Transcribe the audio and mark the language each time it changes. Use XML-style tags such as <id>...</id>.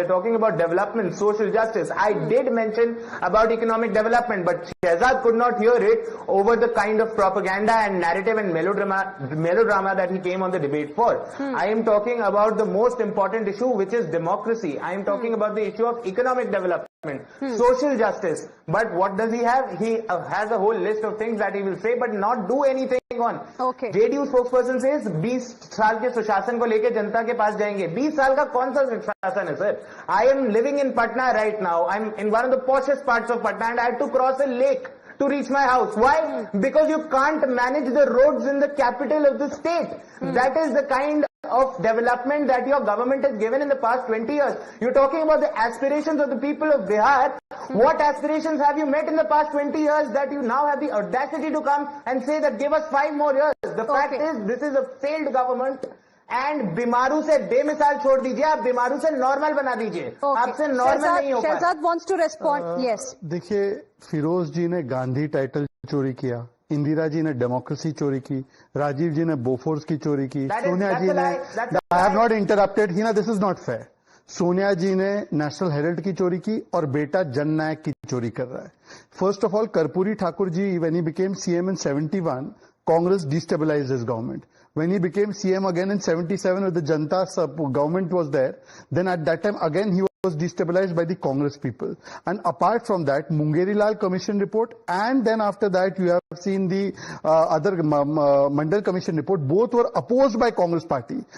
<en>They're talking about development, social justice. I did mention about economic development, but Shehzad could not hear it over the kind of propaganda and narrative and melodrama that he came on the debate for. I am talking about the most important issue, which is democracy. I am talking about the issue of economic development. Social justice. But what does he have? He has a whole list of things that he will say but not do anything on. Okay. JDU spokesperson says</en> <hi>20 साल के सुशासन को लेके जनता के पास जाएंगे. 20 साल का कौन सा सुशासन है sir?</hi> <en>I am living in Patna right now. I'm in one of the poshest parts of Patna and I had to cross a lake to reach my house. Why? Because you can't manage the roads in the capital of the state. That is the kind of development that your government has given in the past 20 years. You're talking about the aspirations of the people of Bihar. What aspirations have you met in the past 20 years that you now have the audacity to come and say that give us 5 more years? The fact is, this is a failed government.</en> <hi>And बीमारू से बेमिसाल छोड़ दीजिए, आप बीमारू से normal बना दीजिए. आपसे normal नहीं हो पाए.</hi> <en>Shehzad wants to respond. Yes.</en> <hi>देखिए, फिरोज जी ने गांधी टाइटल चोरी किया, इंदिरा जी ने डेमोक्रेसी चोरी की, राजीव जी ने बोफोर्स की चोरी की, सोनिया जी ने,</hi> <en>I have not interrupted, this is not fair.</en> <hi>Sonia जी ने नेशनल हेराल्ड की चोरी की और बेटा जन नायक की चोरी कर रहा है.</hi> <en>First of all, Karpoori Thakur ji, when he became CM in 71, Congress destabilized his government. When he became CM again in 77, with the Janata government was there, then at that time again he was destabilized by the Congress people. And apart from that, Mungeri Lal Commission report, and then after that you have seen the other Mandal Commission report, both were opposed by Congress Party.</en>